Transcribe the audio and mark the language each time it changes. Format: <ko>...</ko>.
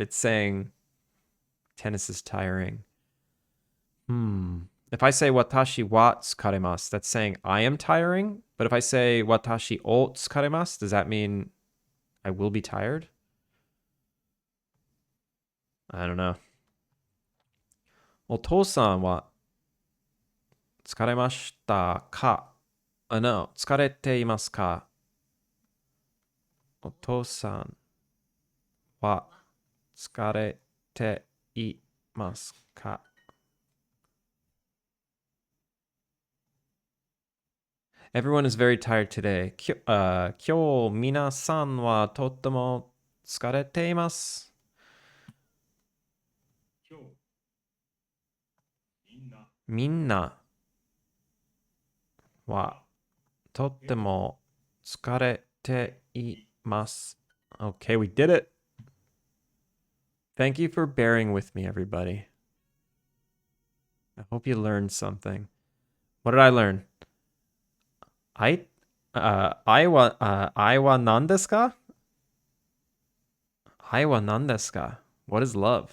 <en>It's saying tennis is tiring. If I say</en> <ja>watashi wa tsukaremasu,</ja> <en>that's saying I am tiring. But if I say</en> <ja>watashi o tsukaremasu,</ja> <en>does that mean I will be tired? I don't know.</en> <ja>お父さんは疲れましたか?</ja> <en>No,</en> <ja>疲れていますか?お父さんは疲れていますか?</ja> <en>Everyone is very tired today.</en> <ja>今日皆さんはとっても疲れています。みんなはとっても疲れています。</ja> <en>Okay, we did it. Thank you for bearing with me, everybody. I hope you learned something. What did I learn?</en> <ja>I wa nan desu ka? I wa nan desu ka?</ja> <en>What is love?</en>